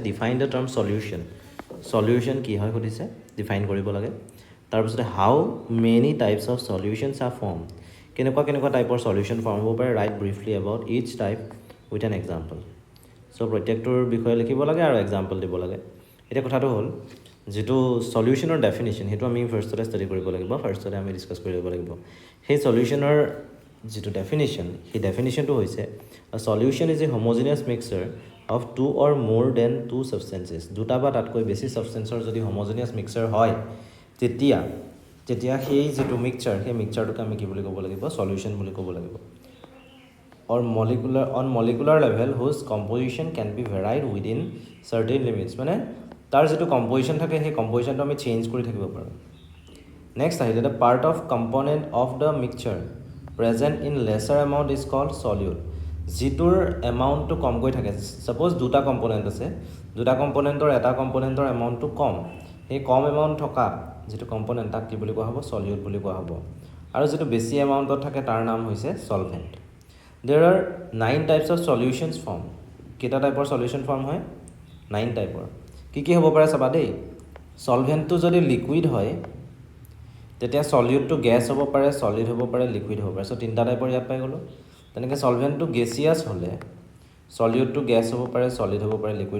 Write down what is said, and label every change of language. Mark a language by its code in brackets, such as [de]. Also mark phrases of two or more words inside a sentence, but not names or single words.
[en] define the term solution solution [as] কি হয় কৈছে ডিফাইন কৰিব লাগে তাৰ পিছতে [en] how many types of solutions are form [as] কেনেকুৱা টাইপৰ [en] solution form [as] হ'ব পাৰে [en] write briefly about each type with an example so [as] প্ৰত্যেকটোৰ বিষয়ে লিখিব লাগে আৰু এক্সাম্পল দিব লাগে এটা কথাটো হ'ল যেটো সলিউশনৰ ডেফিনিশন হেতু আমি ফাৰ্স্টতে ষ্টাডি কৰিব লাগিব ফাৰ্স্টতে আমি ডিসকাস কৰিব লাগিব হে সলিউশনৰ যেটো ডেফিনিশন হে ডেফিনিশনটো হৈছে [en] a solution is a homogeneous mixture of two or more than two substances [as] দুটা বা তাতকৈ বেছি সাবস্টেন্সৰ যদি [en] homogeneous mixture [as] হয় তেতিয়া সেই যেটো মিক্সচাৰ হে মিক্সচাৰটোক আমি কি বুলি ক'ব লাগিব সলিউশন বুলি ক'ব লাগিব [en] or molecular level whose composition can be varied within certain limits [as] মানে তাৰ যেটো কম্পোজিশন থাকে সেই কম্পোজিশনটো আমি চেঞ্জ কৰি থাকিব পাৰো নেক্সট আহিলে [en] the part of component of the mixture present in lesser amount is called solute [as] যিটোৰ এমাউন্টটো কমকৈ থাকে সাপোজ দুটা কম্পোনেন্ট আছে দুটা কম্পোনেন্টৰ এটা কম্পোনেন্টৰ এমাউন্টটো কম সেই কম এমাউন্ট থকা যেটো কম্পোনেন্ট তাক কি বুলি কোৱা হ'ব সলিউট বুলি কোৱা হ'ব আৰু যেটো বেছি এমাউন্টত থাকে তাৰ নাম হৈছে সলভেন্ট [en] There are 9 types of solutions form. [as] কেটা টাইপৰ [en] solution form [as] হয় 9 টাইপৰ কি হ'ব পাৰে চাবা দেই সলভেন্টটো যদি লিকুইড হয় তেতিয়া সলিউটটো গ্যাস হ'ব পাৰে সলিড হ'ব পাৰে লিকুইড হ'ব পাৰে সো তিনটা টাইপৰ ইয়াত পাই গলো তেনেকে সলভেন্টটো গেসিয়াস হলে সলিউটটো গ্যাস হ'ব পাৰে সলিড হ'ব পাৰে লিকুইড